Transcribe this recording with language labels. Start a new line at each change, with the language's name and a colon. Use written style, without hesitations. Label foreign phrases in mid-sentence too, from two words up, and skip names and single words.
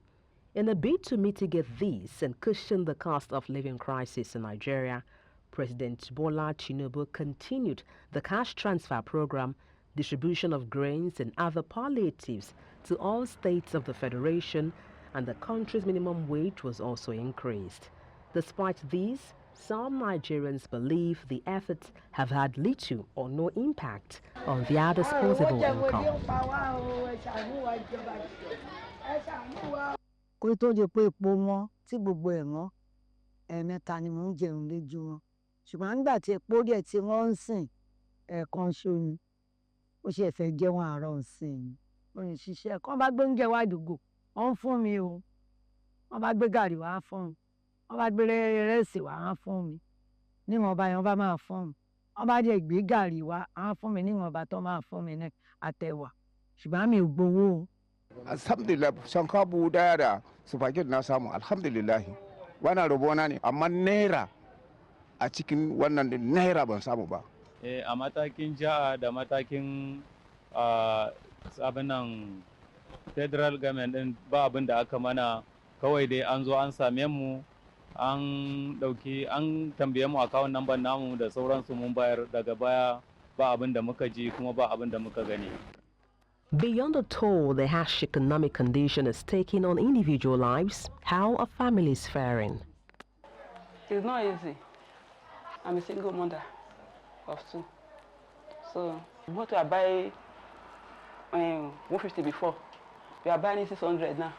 English: In a bid to mitigate this and cushion the cost of living crisis in Nigeria, President Bola Tinubu continued the cash transfer program, distribution of grains and other palliatives to all states of the Federation, and the country's minimum wage was also increased. Despite these, some Nigerians believe the efforts have had little or no impact on their disposable income.
Yoruba: Kó tó di pé epo wọn tí gbogbo ẹ̀ wọ́n ẹ̀ẹ̀mẹ́ta ni mò ń jẹun lójúmọ́ ṣùgbọ́n nígbà tí epo díẹ̀ tí wọ́n ń sìn ẹ̀ẹ̀kan ṣo ni ó ṣe fẹ́ jẹun àárọ̀ ń sìn ni mo lè ṣiṣẹ́ kán bá gbé oúnjẹ wá àdúgbò wọ́n ń fún mi o wọ́n bá gbé gàrí wá fún mi wọ́n bá gbé rẹ́ẹ̀sì wá fún mi níwọ̀nba yẹn wọ́n bá máa fún mi wọ́n bá dẹ̀ gbé gàrí wá fún mi níwọ̀nba tó máa fún mi ní àtẹ̀wà ṣùgbọ́n mi ò gbowó o.
Hausa: Alhamdulillah shankabu daya da supermarket na samu alhamdulillah wannan rabona ne amma naira a cikin wannan naira ban samu ba. A matakin jiha da matakin abinan
English: federal government
Hausa: din ba abin da aka mana kawai dai an zo an same mu an tambaye mu
English: account number
Hausa: namu da sauransu mun bayar daga baya ba abin da muka ji kuma ba abin da muka gani.
English: Beyond the toll the harsh economic condition is taking on individual lives, how are families faring? It's not easy. I'm a single mother of two. So what I buy 150 before, we are buying 600 now.